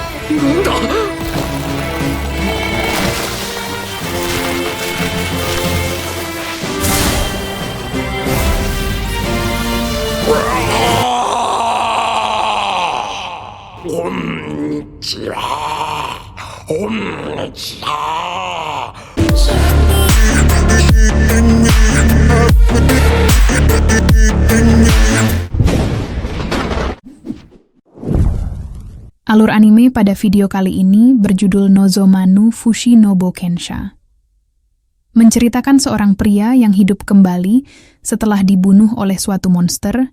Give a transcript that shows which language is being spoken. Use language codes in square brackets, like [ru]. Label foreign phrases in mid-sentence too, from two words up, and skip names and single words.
[ja] なんだ。こんにちは。こんにちは。 [id] Alur anime pada video kali ini berjudul Nozomanu Fushi no Bokensha. Menceritakan seorang pria yang hidup kembali setelah dibunuh oleh suatu monster.